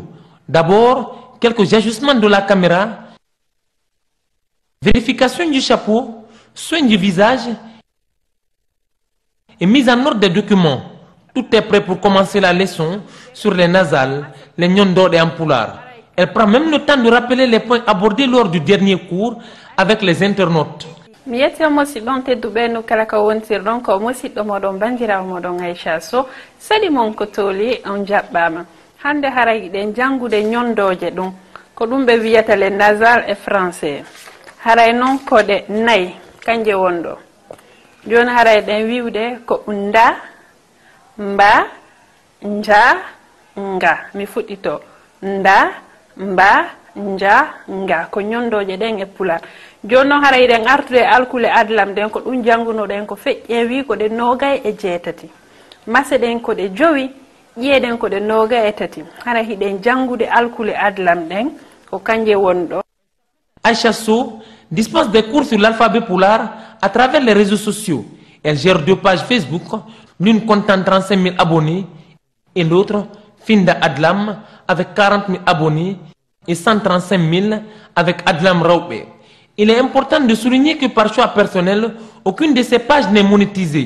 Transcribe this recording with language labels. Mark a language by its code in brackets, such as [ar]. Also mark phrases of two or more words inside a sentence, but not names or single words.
[fr] D'abord, quelques ajustements de la caméra, vérification du chapeau, soin du visage et mise en ordre des documents. Tout est prêt pour commencer la leçon sur les nasales, les nyondor et en pulaar. Elle prend même le temps de rappeler les points abordés lors du dernier cours avec les internautes. [ff] Mi yetti musidɗo tedduɓe no kala ko wontirɗon ko musidɗo moɗon bandirawo moɗon Aïcha Sow sali mon ko toli on jaɓɓama hande haray ɗen jangude nyondoje ɗum ko ɗum ɓe wiyata [fr] les nasal et français [ff] haray noon ko ɗe nayi kanje wonɗo joni haray ɗen wiwde ko nda mba nja nga mi fuɗɗito nda mba nja nga ko nyondoje ɗen e pulaar joni noon haray ɗen artude alkule adlam ɗen ko ɗum jangunoɗen ko feƴƴewi ko ɗe nogay e jeetati mase ɗen ko ɗe jowi ƴeeɗen ko ɗe nogay e tati hara hiɗen jangude alkule adlam ɗen ko kanje wonɗo. [fr] Aïcha Sow dispose des cours sur l'alphabet pulaar à travers les réseaux sociaux. Elle gère 2 pages Facebook, l'une comptant 35 000 abonnés et l'autre Finda Adlam avec 40 000 abonnés et 135 000 avec Adlam Rawbe. Il est important de souligner que par choix personnel, aucune de ces pages n'est monétisée.